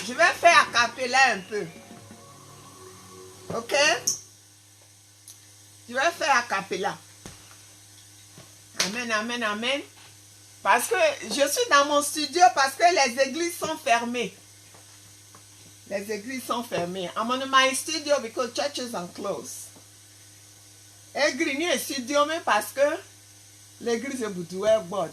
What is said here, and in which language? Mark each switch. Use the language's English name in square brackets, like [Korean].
[French] Je vais faire a cappella un peu. Ok? Je vais faire a cappella. Amen, amen, amen. Parce que je suis dans mon studio parce que les églises sont fermées. Les églises sont fermées. [English] I'm on my studio because churches are closed. [French] Église ni studio mais parce que l'église est boudouée bon.